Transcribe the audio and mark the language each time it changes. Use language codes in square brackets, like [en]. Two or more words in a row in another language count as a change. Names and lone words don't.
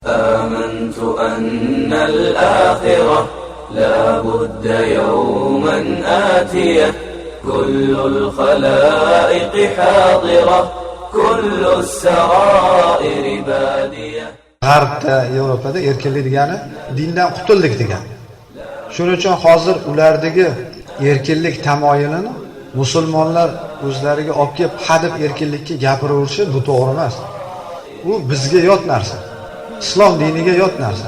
[ar] آمنت أن الآخرة لا بد يوما آتية كل الخلائق حاضرة كل السرائر بادية. [uz] G'arbda, Yevropada erkinlik degani dindan qutuldik degani. Shuning uchun hozir ulardagi erkinlik tamoyilini musulmonlar o'zlariga olib kelib, hadeb erkinlikka gapiraverishi bu to'g'ri emas. U bizga yot narsa. Islom diniga yot narsa.